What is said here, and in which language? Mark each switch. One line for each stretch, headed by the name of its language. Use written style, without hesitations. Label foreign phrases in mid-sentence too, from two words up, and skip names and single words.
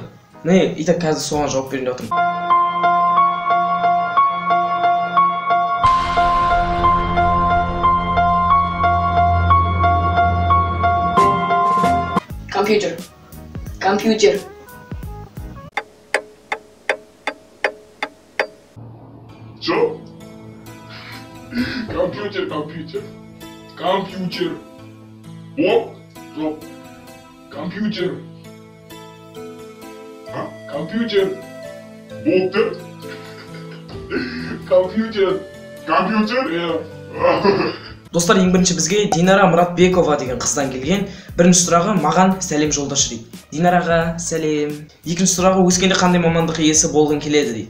Kazakh: Не, итак, қазір соған жауап берейін деп отырмын. Компьютер.
Russian: Что?
Kazakh: Компьютер. О? Стоп. Компьютер. А? Компьютер. Болды. Компьютер, я. Достар, ең бірінші бізге Динара Мұратбекова деген қыздан келген. Бірінші сұрағы маған сәлем жолдашы дейді. Динараға сәлем. Екінші сұрағы өскенде қандай мамандық иесі болғың келеді дейді.